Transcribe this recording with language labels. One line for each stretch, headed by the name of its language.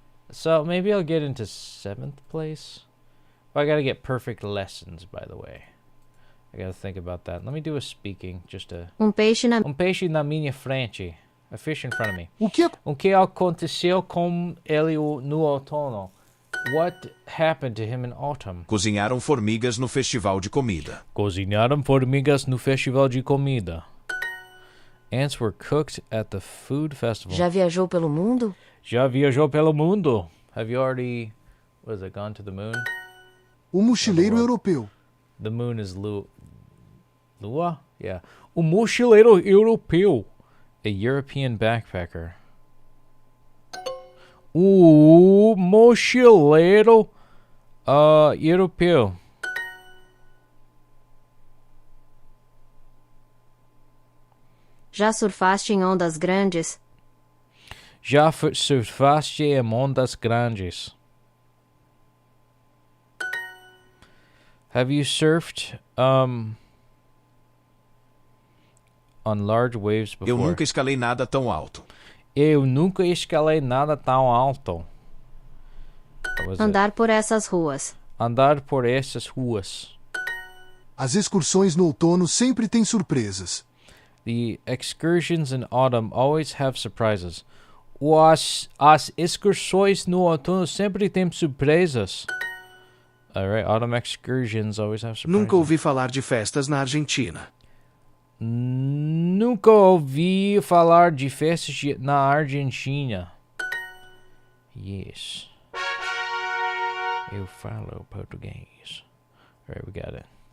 English: So maybe I'll get into 7th place. I gotta get perfect lessons, by the way. I gotta think about that. Let me do a speaking, just a...
Portuguese: Peixe peixe na minha frente.
English: A fish in front of me.
Portuguese: O que aconteceu com ele no outono?
English: What happened to him in autumn?
Portuguese: Cozinharam formigas no festival de comida. Cozinharam formigas no festival de comida.
English: Ants were cooked at the food festival.
Portuguese: Já viajou pelo mundo? Já viajou pelo mundo.
English: Have you already, what is it, gone to the moon?
Portuguese: O mochileiro europeu.
English: The moon is Lua? Yeah.
Portuguese: O mochileiro europeu.
English: A European backpacker.
Portuguese: O mochileiro europeu. Já surfaste em ondas grandes? Já surfaste em ondas grandes.
English: Have you surfed on large waves before?
Portuguese: Eu nunca escalei nada tão alto. Eu nunca escalei nada tão alto. Andar por essas ruas. Andar por essas ruas. As excursões no outono sempre têm surpresas.
English: The excursions in autumn always have surprises.
Portuguese: As excursões no outono sempre têm surpresas.
English: Alright, autumn excursions always have surprises.
Portuguese: Nunca ouvi falar de festas na Argentina. Nunca ouvi falar de festas na Argentina. Yes. Eu falo português.
English: Alright, we got it.